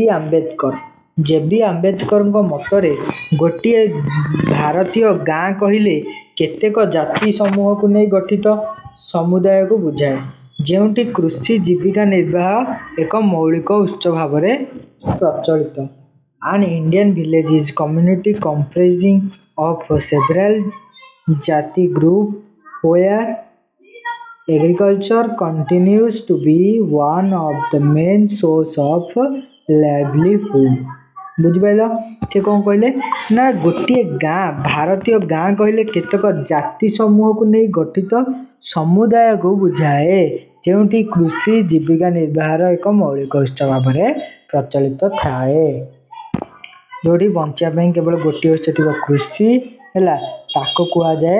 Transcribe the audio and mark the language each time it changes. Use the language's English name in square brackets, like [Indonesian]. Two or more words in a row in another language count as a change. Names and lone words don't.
[Odia] ଆମ୍ବେଦକର। ଜେ.ବି. ଆମ୍ବେଦକରଙ୍କ ମତରେ ଗୋଟିଏ ଭାରତୀୟ ଗାଁ କହିଲେ କେତେକ ଜାତି ସମୂହକୁ ନେଇ ଗଠିତ ସମୁଦାୟକୁ ବୁଝାଏ, ଯେଉଁଠି କୃଷି ଜୀବିକା ନିର୍ବାହ ଏକ ମୌଳିକ ଉତ୍ସ ଭାବରେ ପ୍ରଚଳିତ। [English] An Indian village is community comprising of several jati group where agriculture continues to be one of the main source of livelihood। [Odia] ବୁଝିପାରିଲ? ସେ କ'ଣ କହିଲେ ନା ଗୋଟିଏ ଗାଁ, ଭାରତୀୟ ଗାଁ କହିଲେ କେତେକ ଜାତି ସମୂହକୁ ନେଇ ଗଠିତ ସମୁଦାୟକୁ ବୁଝାଏ, ଯେଉଁଠି କୃଷି ଜୀବିକା ନିର୍ବାହର ଏକ ମୌଳିକ ଉତ୍ସ ଭାବରେ ପ୍ରଚଳିତ ଥାଏ। ଯେଉଁଠି ବଞ୍ଚିବା ପାଇଁ କେବଳ ଗୋଟିଏ ଉତ୍ସ ଥିବ କୃଷି ହେଲା, ତାକୁ କୁହାଯାଏ।